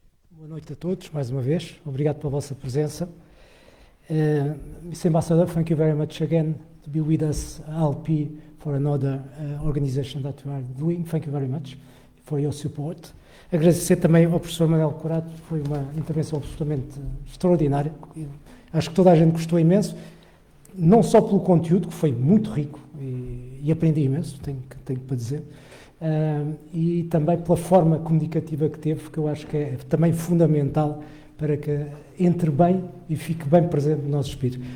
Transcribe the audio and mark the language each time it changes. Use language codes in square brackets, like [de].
[pt] Boa noite a todos, mais uma vez. Obrigado pela vossa presença. [en] Mr. Ambassador, thank you very much again to be with us, ALP, for another organization that we are doing. Thank you very much for your support. [pt] Agradecer também ao professor Manuel Curato, foi uma intervenção absolutamente extraordinária. Acho que toda a gente gostou imenso, não só pelo conteúdo, que foi muito rico e aprendi imenso, tenho que dizer, e também pela forma comunicativa que teve, que eu acho que é também fundamental para que entre bem e fique bem presente no nosso espírito.